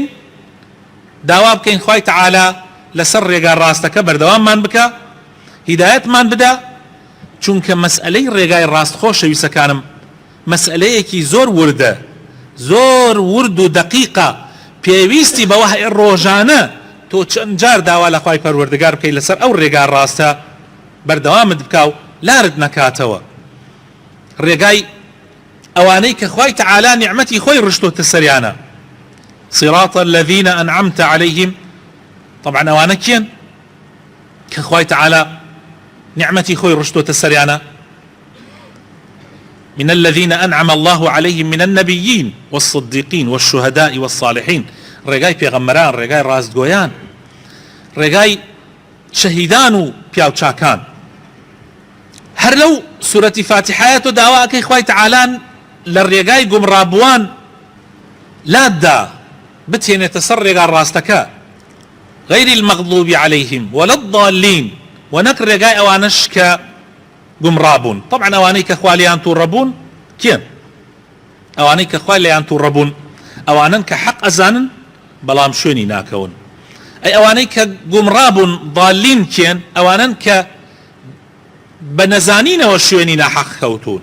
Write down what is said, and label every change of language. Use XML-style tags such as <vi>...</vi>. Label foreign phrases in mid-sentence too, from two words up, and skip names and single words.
<ckb>داوا بکەین خوای تەعالا لەسەر ڕێگا ڕاستەکە بەردەواممان بکە، هیدایەتمان بدە، چونکە مەسئلەی ڕێگای ڕاست خۆشەویستەکانم مەسئلەیەکی زۆر وردە، زۆر ورد و دقیقە، پێویستی بەوە هەیە ڕۆژانە تۆ چەند جار داوا لە خوای پەروەردگار بکەی لەسەر ئەو ڕێگا ڕاستە بەردەوامت بکە و لارت نەکاتەوە. ڕێگای ئەوانەی کە خوای تەعالا نیعمەتی خۆی ڕشتۆتە سەریانە.</ckb> <ar>صراط الذين أنعمت عليهم،</ar> <ckb>طبعا ئەوانە کێن کە خوای تەعالا نعمەتی خۆی ڕشتۆتە سەریانە؟</ckb> <ar>من الذين أنعم الله عليهم من النبيين والصديقين والشهداء والصالحين.</ar> <ckb>ڕێگای پێغەمبەران، ڕێگای ڕاستگۆیان، ڕێگای شەهیدان و پیاوچاکان. هەر لەو سوورەتی فاتحایە تۆ داواکەی خوای تەعالا لە ڕێگای گومڕابووان لاددا بتێنێتە سەر ڕێگا ڕاستەکە،</ckb> <ar>غەیری المەغضوب عليهم ولا الضالین،</ar> <ckb>و نەک ڕێگای ئەوانش کە گومڕابوون. طبعا ئەوانەی کە خوا لێیان تووڕەبوون کێن؟ ئەوانەی کە خوا لێیان تووڕەبوون ئەوانن کە حەق ئەزانن بەڵام شوێنی ناکەون. ئەی ئەوانەی کە گومڕابوون ضالین کێن؟ ئەوانن کە بە نەزانینەوە شوێنی ناحەق کەوتون.</ckb>